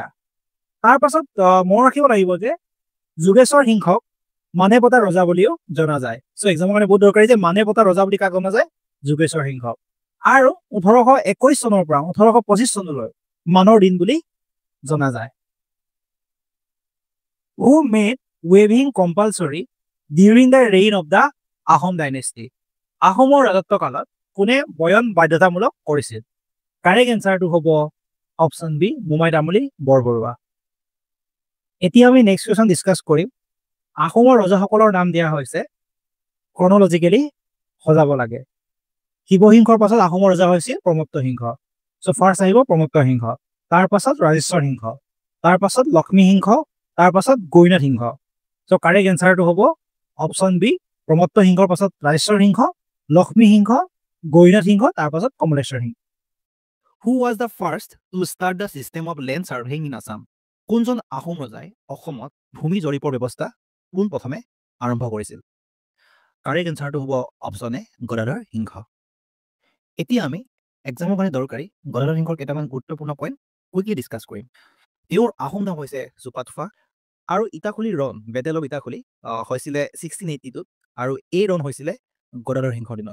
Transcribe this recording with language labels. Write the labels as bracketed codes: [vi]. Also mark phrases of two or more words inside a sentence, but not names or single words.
[as] তাৰপাছত মনত ৰাখিব লাগিব যে যোগেশ্বৰ সিংহক মানে পতা ৰজা বুলিও জনা যায়। চ' এক্সামৰ কাৰণে বহুত দৰকাৰী যে মানে পতা ৰজা বুলি কাক জনা যায়? যোগেশ্বৰ সিংহক। আৰু 1821 চনৰ পৰা 1825 চনলৈ মানৰ দিন বুলি জনা যায়। [en] Who made weaving compulsory during the reign of the Ahom dynasty? [as] আহোমৰ ৰাজত্ব কালত কোনে বয়ন বাধ্যতামূলক কৰিছিল? [en] correct answerটো [as] হ'ব [en] option B [as] মোমাই তামুলী বৰবৰুৱা। এতিয়া আমি [en] next question discuss [as] কৰিম। আহোমৰ ৰজাসকলৰ নাম দিয়া হৈছে ক্ৰনলজিকেলি সজাব লাগে। শিৱসিংহৰ পাছত আহোমৰ ৰজা হৈছিল প্ৰমত্ত সিংহ। [en] so first [as] আহিব প্ৰমত্ত সিংহ, তাৰপাছত ৰাজেশ্বৰ সিংহ, তাৰপাছত লক্ষ্মী সিংহ, তাৰপাছত গৌৰীনাথ সিংহ। চ' [en] correct answerটো [as] হ'ব [en] option B [as] প্ৰমত্ত সিংহৰ পাছত ৰাজেশ্বৰ সিংহ, লক্ষ্মী সিংহ, গৌৰীনাথ সিংহ, তাৰপাছত কমলেশ্বৰ সিংহ। [en] Who was the first to start the system of land surveying in Assam? [as] কোনজন আহোম ৰজাই অসমত ভূমি জৰীপৰ ব্যৱস্থা পোনপ্ৰথমে আৰম্ভ কৰিছিল? [en] correct answerটো [as] হ'ব [en] option A [as] গদাধৰ সিংহ। এতিয়া আমি এক্সামৰ কাৰণে দৰকাৰী গদাধৰ সিংহৰ কেইটামান গুৰুত্বপূৰ্ণ পইণ্ট [en] quickly discuss [as] কৰিম। তেওঁৰ আহোম নাম হৈছে চুপাথুফা আৰু ইটাখুলিৰ ৰণ [en] battle of Itakhuli [as] হৈছিলে 1682 আৰু এই ৰণ হৈছিলে গদাধৰ সিংহৰ দিনত।